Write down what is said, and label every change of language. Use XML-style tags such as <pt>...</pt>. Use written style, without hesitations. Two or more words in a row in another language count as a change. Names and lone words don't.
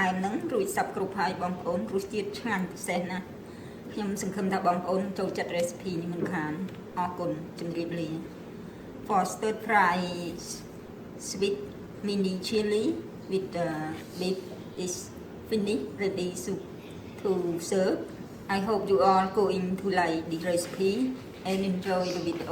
<km>មហ្នឹងរួចសពគ្រប់ហើយបងប្អូនរសជាតិឆ្ងាញ់ពិសេសណាស់ខ្ញុំសង្ឃឹមថាបងប្អូនចូលចិត្ត recipe នេះមិនខានអរគុណជំរាបលា</km> <en>For stir fry sweet mini chili with beef is finished ready to serve. I hope you all going to like the recipe and enjoy the video.</en>